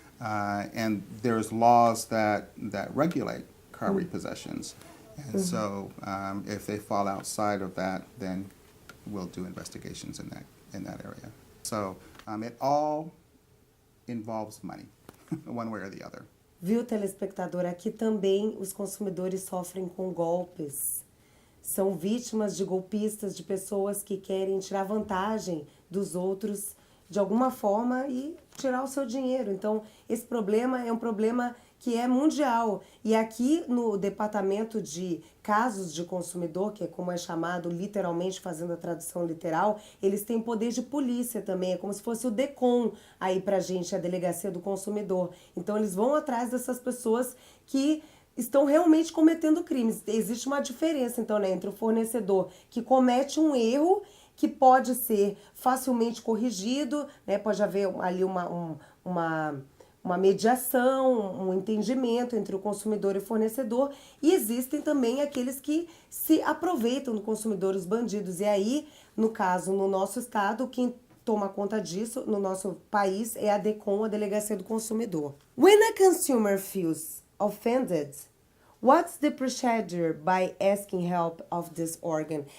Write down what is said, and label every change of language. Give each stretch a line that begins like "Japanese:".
English: And there's laws that regulate car repossessions. And so if they fall outside of that, then we'll do investigations in that area. So it all involves money, one way or the other.
Portuguese: Viu, telespectador? Aqui também os consumidores sofrem com golpes. São vítimas de golpistas, de pessoas que querem tirar vantagem dos outros de alguma forma e tirar o seu dinheiro. Então, esse problema é um problema que é mundial. E aqui no Departamento de Casos de Consumidor, que é como é chamado literalmente, fazendo a tradução literal, eles têm poder de polícia também, é como se fosse o DECOM aí pra gente, a Delegacia do Consumidor. Então eles vão atrás dessas pessoas que estão realmente cometendo crimes. Existe uma diferença, então, né, entre o fornecedor que comete um erro que pode ser facilmente corrigido, né, pode haver ali uma mediação, um entendimento entre o consumidor e o fornecedor, e existem também aqueles que se aproveitam do consumidor, os bandidos. E aí, no caso, no nosso estado, quem toma conta disso, no nosso país, é a DECOM, a Delegacia do Consumidor.
English: When a consumer feels offended, what's the procedure by asking help of this organ?